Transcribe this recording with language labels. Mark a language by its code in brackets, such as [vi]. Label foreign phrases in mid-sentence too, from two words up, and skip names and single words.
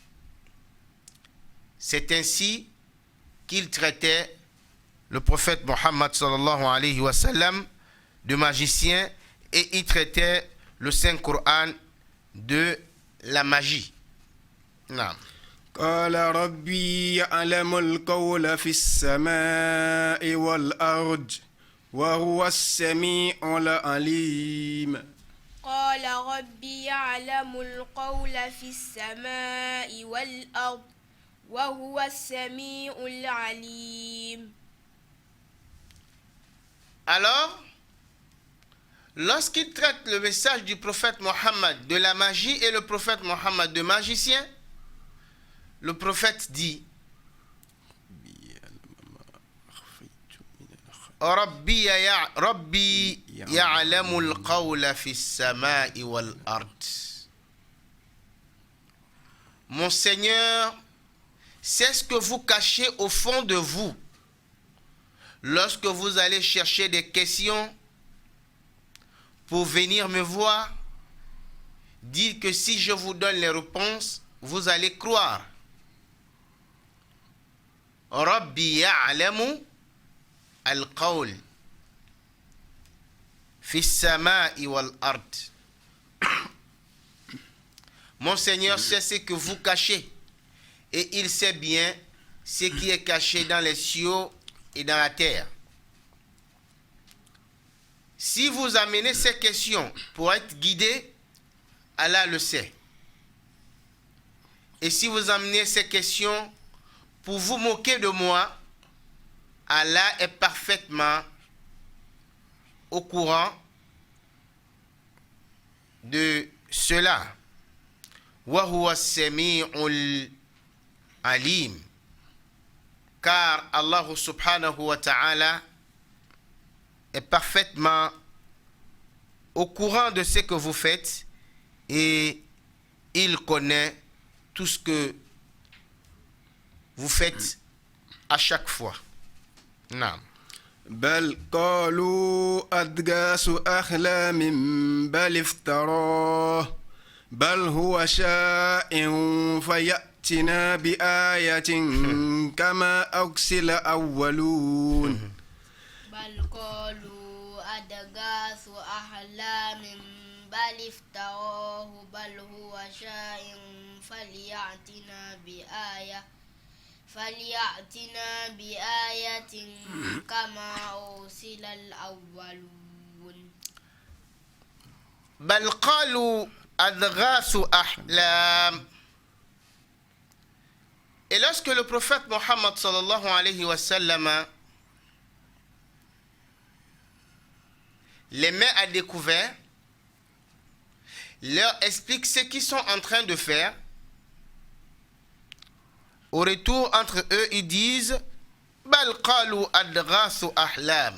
[fr] C'est ainsi qu'ils traitaient le prophète Mohammed [ar] صلى الله عليه وسلم [fr] de magicien, et ils traitaient le Saint-Coran de la magie. Non. [ar] قال ربي يعلم القول في السماء والأرض وهو السميع العليم. قال ربي يعلم القول في السماء والأرض وهو السميع العليم. [fr] Alors, lorsqu'il traite le message du prophète Mohammed de la magie et le prophète Mohammed de magicien, le prophète dit, [ar] ربي يعلم القول في السماء والأرض. [fr] Mon Seigneur, c'est ce que vous cachez au fond de vous. Lorsque vous allez chercher des questions pour venir me voir, dites que si je vous donne les réponses, vous allez croire. [ar] ربي يعلم القول في السماء والأرض. [fr] Mon Seigneur sait ce que vous cachez, et il sait bien ce qui est caché dans les cieux et dans la terre. Si vous amenez ces questions pour être guidé, Allah le sait. Et si vous amenez ces questions pour vous moquer de moi, Allah est parfaitement au courant de cela. [ar] وهو السميع العليم. [fr] Car Allah [ar] سبحانه وتعالى [fr] est parfaitement au courant de ce que vous faites et il connaît tout ce que vous faites à chaque fois. Non. [ar] بل قالوا أضغاث أحلام بل افتراه بل هو شائع فيأتنا بآية كما أرسل أولون بل قالوا أضغاث أحلام بل افتراه بل هو شائع فليأتنا بآية كما أرسل الأولون بل قالوا أضغاث أحلام. [fr] Et lorsque le prophète Mohammed [ar] صلى الله عليه وسلم [fr] les met à découvert, leur explique ce qu'ils sont en train de faire, au retour entre eux, ils disent [ar] بل قالوا أضغاث أحلام.